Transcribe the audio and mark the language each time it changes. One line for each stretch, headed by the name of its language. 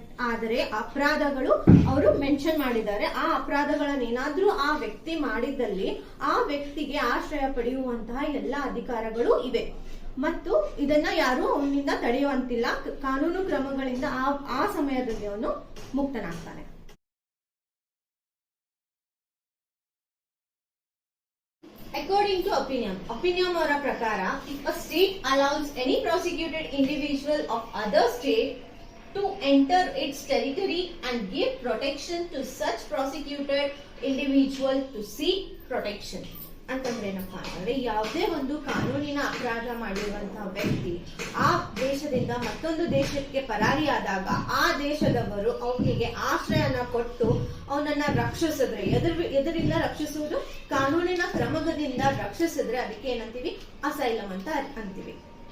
Kannada: ಆದರೆ ಅಪರಾಧಗಳು ಅವರು ಮೆನ್ಷನ್ ಮಾಡಿದ್ದಾರೆ. ಆ ಅಪರಾಧಗಳನ್ನೇನಾದ್ರೂ ಆ ವ್ಯಕ್ತಿ ಮಾಡಿದ್ದಲ್ಲಿ ಆ ವ್ಯಕ್ತಿಗೆ ಆಶ್ರಯ ಪಡೆಯುವಂತಹ ಎಲ್ಲ ಅಧಿಕಾರಗಳು ಇವೆ ಮತ್ತು ಇದನ್ನ ಯಾರು ಅವನಿಂದ ತಡೆಯುವಂತಿಲ್ಲ. ಕಾನೂನು ಕ್ರಮಗಳಿಂದ ಆ ಸಮಯದಲ್ಲಿ ಅವನು ಮುಕ್ತನಾಗ್ತಾನೆ.
English: According to opinion
Kannada: ಅವರ ಪ್ರಕಾರ,
English: if a state allows any prosecuted individual of other state to enter its territory and give protection to such prosecuted individual to seek protection.
Kannada: ಅಂತಂದ್ರೆ ಏನಪ್ಪಾ ಅಂತಂದ್ರೆ, ಯಾವುದೇ ಒಂದು ಕಾನೂನಿನ ಅಪರಾಧ ಮಾಡಿರುವಂತಹ ವ್ಯಕ್ತಿ ಆ ದೇಶದಿಂದ ಮತ್ತೊಂದು ದೇಶಕ್ಕೆ ಪರಾರಿಯಾದಾಗ ಆ ದೇಶದವರು ಅವನಿಗೆ ಆಶ್ರಯನ ಕೊಟ್ಟು ಅವನನ್ನ ರಕ್ಷಿಸಿದ್ರೆ, ಎದುರಿಂದ ರಕ್ಷಿಸುವುದು ಕಾನೂನಿನ ಕ್ರಮದಿಂದ ರಕ್ಷಿಸಿದ್ರೆ ಅದಕ್ಕೆ ಏನಂತೀವಿ ಅಸೈಲಮ್ ಅಂತ ಅಂತೀವಿ.